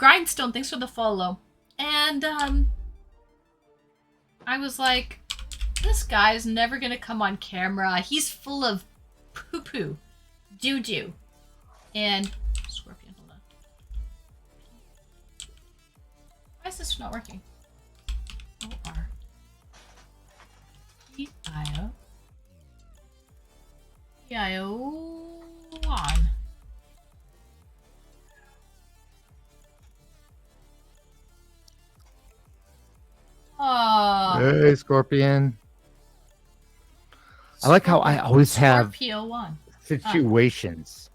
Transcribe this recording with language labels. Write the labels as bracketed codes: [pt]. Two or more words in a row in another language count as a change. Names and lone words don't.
[en] Grindstone, thanks for the follow. And, I was like, this guy's never gonna come on camera. He's full of poo-poo. Doo-doo. And, Scorpion, hold on. Why is this not working? O-R. E-I-O. E-I-O on. Oh. Hey, Scorpion. I like how I always have Scorpio 1. situations.